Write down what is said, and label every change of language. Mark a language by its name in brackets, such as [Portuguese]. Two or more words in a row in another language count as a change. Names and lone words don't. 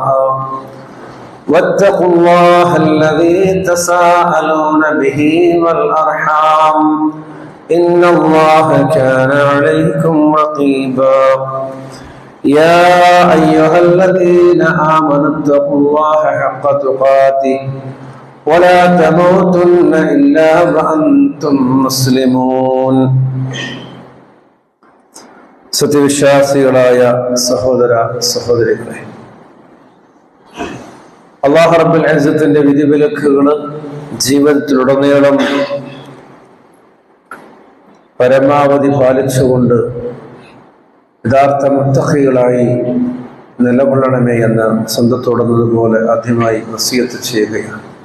[Arabic] واتقوا الله الذي تساءلون به والأرحام إن الله كان عليكم رقيبا يا أيها الذين آمنوا اتقوا الله حق تقاته ولا تموتن إلا وأنتم مسلمون [Malayalam] സത്യവിശ്വാസികളായ സഹോദര സഹോദരികളെ, [Arabic] الله رب العزة [Malayalam] വിധിവിലക്കുകൾ ജീവിതത്തിലുടനീളം പരമാവധി പാലിച്ചുകൊണ്ട് യഥാർത്ഥ മുത്തഖികളായി നിലകൊള്ളണമേ എന്ന് സ്വന്തത്തോടുന്നതുപോലെ ആദ്യമായി വസിയത്ത് ചെയ്യുകയാണ്.